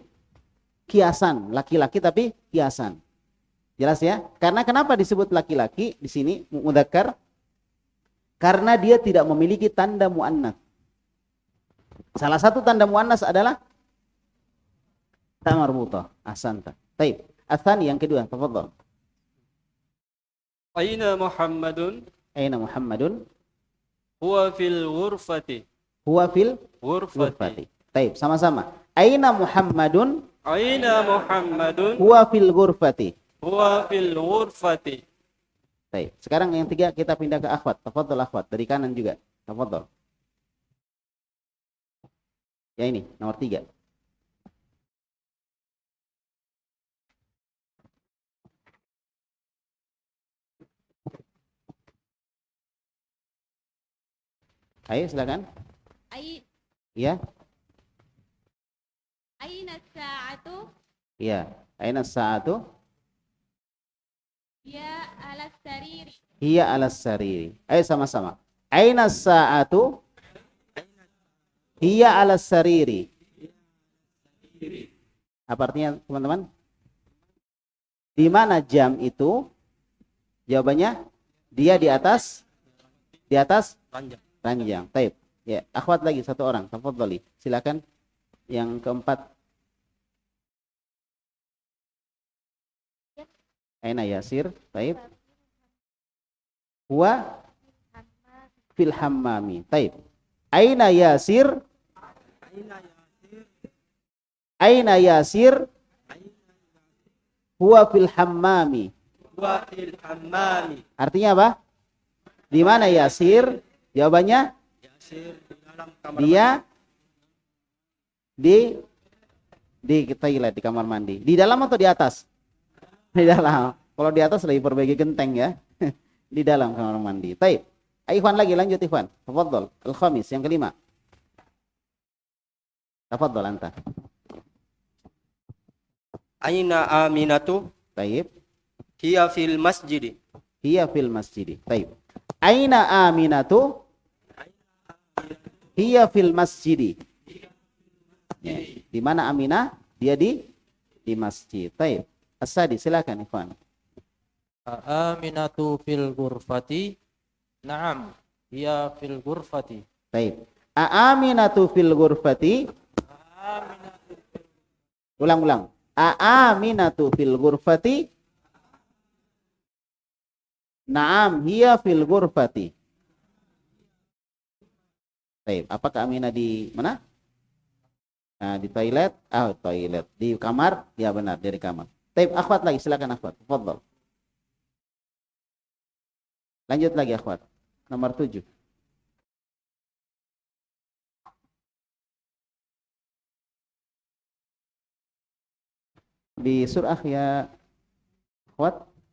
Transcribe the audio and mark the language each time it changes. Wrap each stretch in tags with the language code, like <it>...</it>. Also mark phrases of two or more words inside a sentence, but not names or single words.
<id>Kiasan, laki-laki tapi kiasan. Jelas ya? Karena kenapa disebut laki-laki di sini mudzakkar? Karena dia tidak memiliki tanda muannats. Salah satu tanda muannats adalah ta marbutah. Ahsanta. Baik. Ats-tsani yang kedua, tafadhal.</id> <ar>أين محمد? أين محمد? هو في الغرفة. هو في Ghurfati. ghurfati.</ar> <id>Baik, sama-sama.</id> <ar>أين محمد? أين محمد? هو في الغرفة. هو في الغرفة.</ar> <id>Baik. Sekarang yang tiga kita pindah ke akhwat.</id> <ar>تفضل أخوات,</ar> <id>dari kanan juga. Tafadhal. Ya ini, nomor 3. Ayo silakan. Iya.</id> <ar>أين ساعة? Iya. أين ساعة? يا على سريري. هي على السرير.</ar> <id>Ayo sama-sama.</id> <ar>أين ساعة? هي على السرير.</ar> <id>Apa artinya, teman-teman? Di mana jam itu? Jawabannya dia di atas Ranjang. ranjang. Taib. Ya, akhwat lagi satu orang. Tafadhali. Silakan yang keempat.</id> <ar>أين ياسر؟ طيب. هو في الحمام. طيب. أين ياسر؟ أين ياسر? هو في الحمام. هو في الحمام.</ar> <id>Artinya apa? Di mana Yasir? Jawabannya Yasir di dalam kamar dia di toilet, di kamar mandi. Di dalam atau di atas? Di dalam. Kalau di atas lebih perbaiki genteng ya. Di dalam kamar mandi. Baik. Ikhwan lagi, lanjut Ikhwan. Tafadhol. Al-khamis yang kelima.</id> <ar>تفضل أنت. أين آمنة?</ar> <id>Baik.</id> <ar>هي في المسجد. هي في المسجد. Baik. أين آمنة? هي في المسجد. Ya.</ar> <id>Di mana Aminah? Dia di masjid. Baik. As-sadi, silakan Ikhwan.</id> <ar>آمنة في الغرفة. نعم، هي في الغرفة.</ar> <id>Baik.</id> <ar>آمنة في الغرفة. Ulang-ulang. آمنة في الغرفة. نعم، هي في الغرفة.</ar> <id>Baik, apakah Aminah di mana? Nah, di toilet. Toilet. Di kamar? Ya benar, dari kamar. Baik, akhwat lagi, silakan akhwat. Tafadhol. Lanjut lagi akhwat. Nomor 7. Di surah ya akhwat.</id>